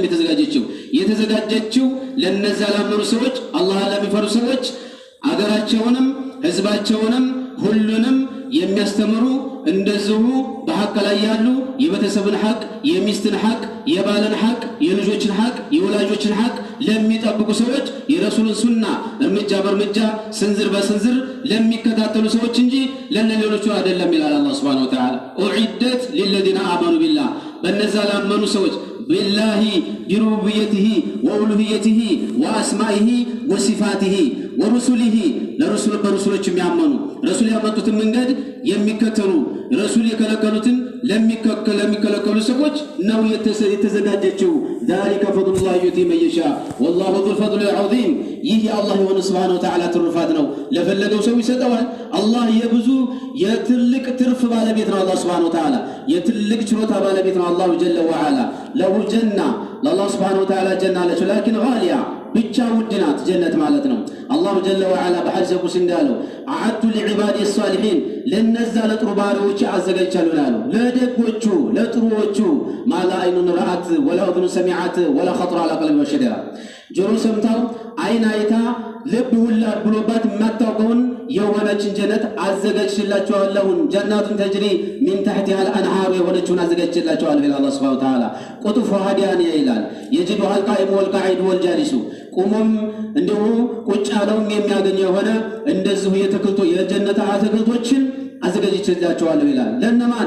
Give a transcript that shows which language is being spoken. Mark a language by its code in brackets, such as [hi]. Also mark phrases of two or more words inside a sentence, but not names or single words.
[am] የተዘጋጀችው ለነዛ ላመኑ ሰዎች አላህ ለሚፈሩ ሰዎች አገራቸውንም ህዝባቸውንም ሁሉንም የሚያስተምሩ እንደዚሁ በሐቅ ላይ ያሉ የቤተሰብን ሐቅ የሚስትን ሐቅ የባልን ሐቅ የልጆችን ሐቅ የወላጆችን ሐቅ ለሚጠብቁ ሰዎች የረሱልን ሱና እርምጃ በእርምጃ ስንዝር በስንዝር ለሚከታተሉ ሰዎች እንጂ ለነሌሎቹ አይደለም ይላል አላህ [ar] سبحانه وتعالى أعدت للذين آمنوا بالله [am] በነዛ ላመኑ ሰዎች [ar] بالله بربوبيته وألوهيته وأسمائه وصفاته ورسله لرسول برسولك [am] የሚያመኑ ረሱል ያመጡትን መንገድ የሚከተሉ ረሱል የከለከሉትን ለሚከለከሉ ሰዎች ነው የተዘጋጀችው [ar] ذلك فضل الله يؤتي من يشاء والله ذو الفضل العظيم [am] ይህ የአላህ የሆነ [ar] سبحانه وتعالى [am] ትርፋት ነው ለፈለገው ሰው ይሰጠዋል አላህ የብዙ የትልቅ ትርፍ ባለቤት ነው አላህ [ar] سبحانه وتعالى [am] የትልቅ ችሮታ ባለቤት ነው አላህ [ar] جل وعلا له الجنة لله سبحانه وتعالى جنة لكن غالية [am] ብቻ ውድናት ጀነት ማለት ነው። አላሁ [ar] جل وعلا [am] በሐዲስ ቁድሲ እንዳለው [ar] أعددت لعبادي الصالحين [am] ለነዛ ለጥሩ ባሪያዎች አዘጋጅቻለሁ ያለው ለደጎቹ ለጥሩዎቹ [ar] ما لا عين رأت ولا أذن سمعت ولا خطر على قلب [am] በሸር ጆሮ ሰምታው አይን አይታ ልብ ውላድ ብሎባት የማታውቀውን የሆነችን ጀነት አዘጋጅላችኋለሁ። [ar] جنات تجري من تحتها الأنهار [am] የሆነችውን አዘጋጅላችኋለሁ ይላል አላህ [ar] سبحانه وتعالى። قطوفها دانية [am] ይላል [ar] يجدها القائم والقاعد والجالس [am] ቁሞም እንዲሁ ቁጭ ያለውም የሚያገኘው የሆነ እንደዚሁ የጀነት አትክልቶችን አዘጋጅላችኋለሁ ይላል። ለነማን?